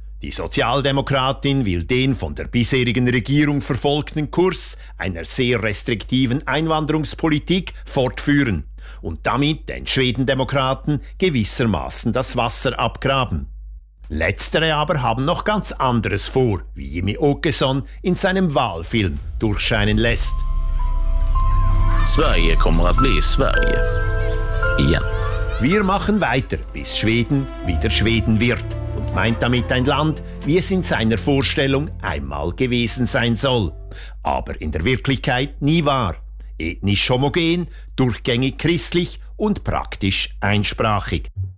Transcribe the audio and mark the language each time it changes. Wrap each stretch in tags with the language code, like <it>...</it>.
<de>Die Sozialdemokratin will den von der bisherigen Regierung verfolgten Kurs einer sehr restriktiven Einwanderungspolitik fortführen und damit den Schwedendemokraten gewissermaßen das Wasser abgraben. Letztere aber haben noch ganz anderes vor, wie Jimmy Åkesson in seinem Wahlfilm durchscheinen lässt.</de> <sv>Sverige kommer att bli Sverige. Ja.</sv> <de>Wir machen weiter, bis Schweden wieder Schweden wird. Und meint damit ein Land, wie es in seiner Vorstellung einmal gewesen sein soll. Aber in der Wirklichkeit nie war. Ethnisch homogen, durchgängig christlich und praktisch einsprachig.</de>